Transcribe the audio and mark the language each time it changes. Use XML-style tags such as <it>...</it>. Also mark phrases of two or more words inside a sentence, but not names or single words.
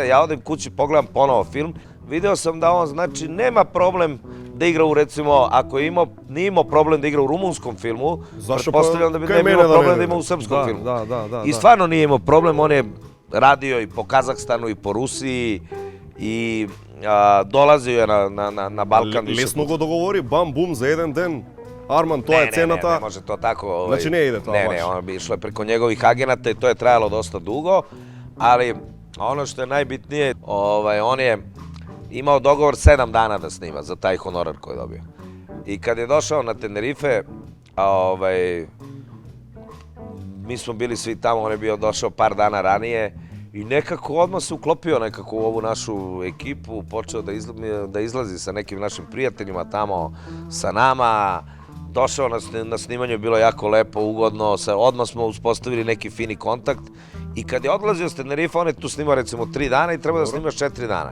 <sr>Ja odem kući, pogledam ponovo film, video sam da on, znači, nema problem da igra u, recimo, ako je nije imao problem da igra u rumunskom filmu, pretpostavljam da bi ne bilo problem da ima u srpskom filmu. I stvarno nije imao problem, on je radio i po Kazahstanu i po Rusiji i dolazio je na Balkan.</sr> <mk>Лесно го договори, бам, бум, за еден ден. Arman, to je cenata.</mk> <sr>Ne može to tako. Znači ne ide to baš. Ne, ono bi išlo preko njegovih agenata i to je trajalo dosta dugo, ali ono što je najbitnije, on je imao dogovor 7 dana da snima za taj honorar koji je dobio. I kad je došao na Tenerife, mi smo bili svi tamo, on je bio došao par dana ranije i nekako odmah se uklopio nekako u ovu našu ekipu, počeo da izlazi sa nekim našim prijateljima tamo sa nama, došao na snimanje, bilo jako lepo, ugodno, odmah smo uspostavili neki fini kontakt i kad je odlazio s Tenerife, on je tu snimao recimo 3 dana i treba da snimaš 4 dana.</sr>